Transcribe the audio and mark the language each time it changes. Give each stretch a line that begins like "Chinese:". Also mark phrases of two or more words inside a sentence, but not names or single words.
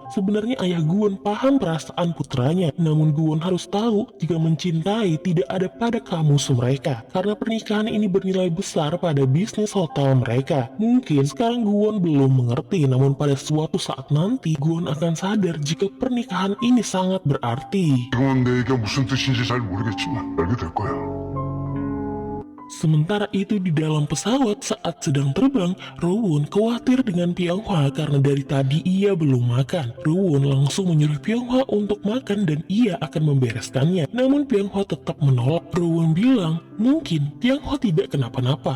Indonesian: Sebenarnya ayah Guwon paham perasaan putranya, namun Guwon harus tahu jika mencintai tidak ada pada kamus mereka. Karena pernikahan ini bernilai besar pada bisnis hotel mereka. Mungkin sekarang Guwon belum mengerti, namun pada suatu saat nanti Guwon akan sadar jika pernikahan ini sangat berarti.
Korean: 지금은 내 얘기가 무슨 뜻인지 잘 모르겠지만 알게 될 거야.
Indonesian: Sementara itu di dalam pesawat saat sedang terbang, Rowoon khawatir dengan Pyonghwa karena dari tadi ia belum makan. Rowoon langsung menyuruh Pyonghwa untuk makan dan ia akan membereskannya. Namun Pyonghwa tetap menolak. Rowoon bilang, mungkin Pyonghwa tidak kenapa-napa.